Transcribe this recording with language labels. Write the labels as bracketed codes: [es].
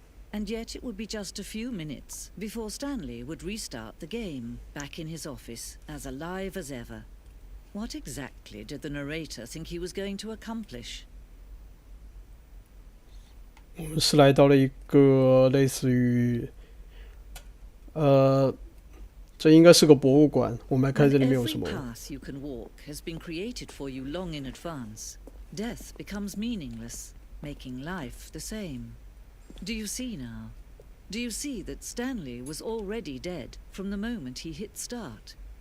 [en] And yet it would be just a few minutes before Stanley would restart the game, back in his office, as alive as ever. What exactly did the narrator think he was going to accomplish? [zh] 我们是来到了一个类似于，这应该是个博物馆。我们来看这里面有什么。 [en] Every path you can walk has been created for you long in advance. death becomes meaningless, making life the same. Do you see now? Do you see that Stanley was already dead from the moment he hit start?